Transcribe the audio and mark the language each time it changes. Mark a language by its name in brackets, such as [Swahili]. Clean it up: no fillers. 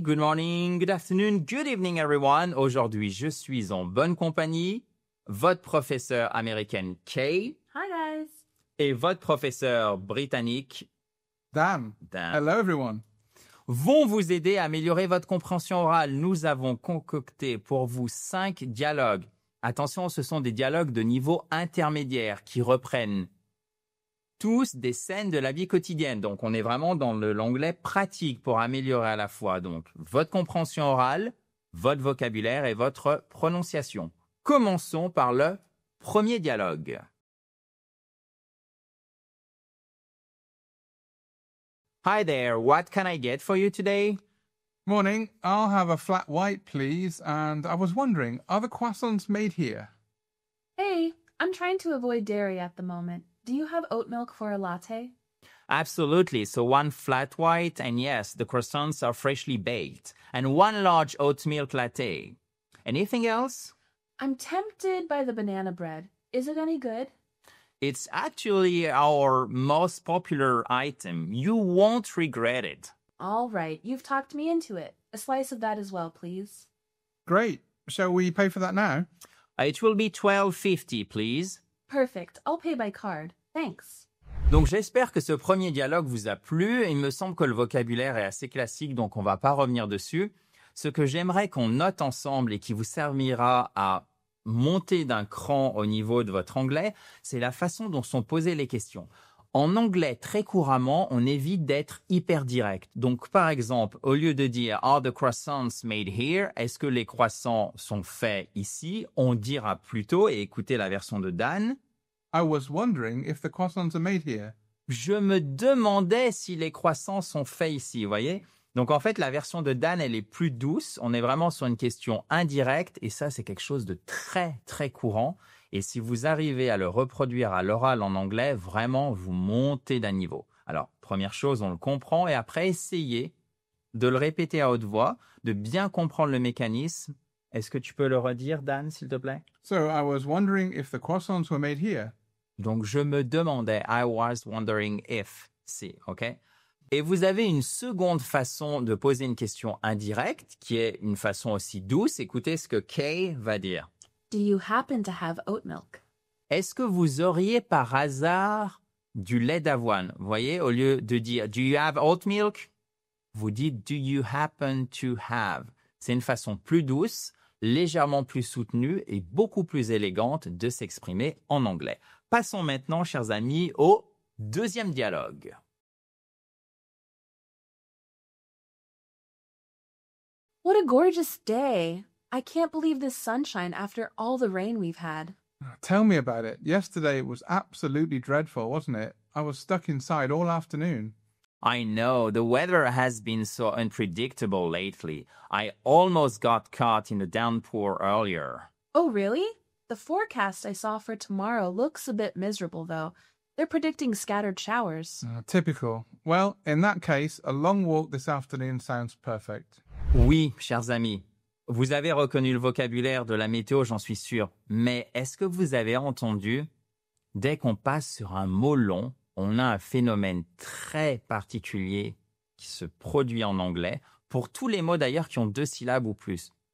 [English] Good morning, good afternoon, good evening, everyone. [French] Aujourd'hui, je suis en bonne compagnie. Votre professeur américaine Kay. [English] Hi, guys. [French] Et votre professeur britannique [English] Dan. Hello, everyone. [French] Vont vous aider à améliorer votre compréhension orale. Nous avons concocté pour vous 5 dialogues. Attention, ce sont des dialogues de niveau intermédiaire qui reprennent tous des scènes de la vie quotidienne. Donc, on est vraiment dans l'anglais pratique pour améliorer à la fois donc votre compréhension orale, votre vocabulaire et votre prononciation. Commençons par le premier dialogue. [English] Hi there, what can I get for you today? Morning. I'll have a flat white, please. And I was wondering, are the croissants made here? Hey, I'm trying to avoid dairy at the moment. Do you have oat milk for a latte? Absolutely. So one flat white, and yes, the croissants are freshly baked. And one large oat milk latte. Anything else? I'm tempted by the banana bread. Is it any good? It's actually our most popular item. You won't regret it. All right, you've talked me into it. A slice of that as well, please. Great. Shall we pay for that now? It will be $12.50, please. Perfect. I'll pay by card. Thanks. [French] Donc j'espère que ce premier dialogue vous a plu. Il me semble que le vocabulaire est assez classique, donc on va pas revenir dessus. Ce que j'aimerais qu'on note ensemble et qui vous servira à monter d'un cran au niveau de votre anglais, c'est la façon dont sont posées les questions. En anglais, très couramment, on évite d'être hyper direct. Donc, par exemple, au lieu de dire « [English] Are the croissants made here ?» [French] Est-ce que les croissants sont faits ici? On dira plutôt, et écoutez la version de Dan, [English] I was wondering if the croissants are made here. [French] je me demandais si les croissants sont faits ici, vous voyez? Donc, en fait, la version de Dan, elle est plus douce. On est vraiment sur une question indirecte, et ça, c'est quelque chose de très, très courant. Et si vous arrivez à le reproduire à l'oral en anglais, vraiment, vous montez d'un niveau. Alors, première chose, on le comprend, et après, essayez de le répéter à haute voix, de bien comprendre le mécanisme. Est-ce que tu peux le redire, Dan, s'il te plaît? [English] So I was wondering if the croissants were made here. [French] Donc, je me demandais, [English] I was wondering if, [French] si, ok? Et vous avez une seconde façon de poser une question indirecte, qui est une façon aussi douce. Écoutez ce que Kay va dire. [English] Do you happen to have oat milk? [French] Est-ce que vous auriez par hasard du lait d'avoine? Vous voyez, au lieu de dire « [English] Do you have oat milk ?» [French] vous dites « [English] Do you happen to have ?» [French] C'est une façon plus douce, légèrement plus soutenue et beaucoup plus élégante de s'exprimer en anglais. Passons maintenant, chers amis, au deuxième dialogue. [English] What a gorgeous day. I can't believe this sunshine after all the rain we've had. Tell me about it. Yesterday it was absolutely dreadful, wasn't it? I was stuck inside all afternoon. I know, the weather has been so unpredictable lately. I almost got caught in a downpour earlier. Oh, really? The forecast I saw for tomorrow looks a bit miserable, though. They're predicting scattered showers. Typical. Well, in that case, a long walk this afternoon sounds perfect. [French] Oui, chers amis, vous avez reconnu le vocabulaire de la météo, j'en suis sûr. Mais est-ce que vous avez entendu, dès qu'on passe sur un mot long, on a un phénomène très particulier qui se produit en anglais, pour tous les mots d'ailleurs qui ont 2 syllabes ou plus.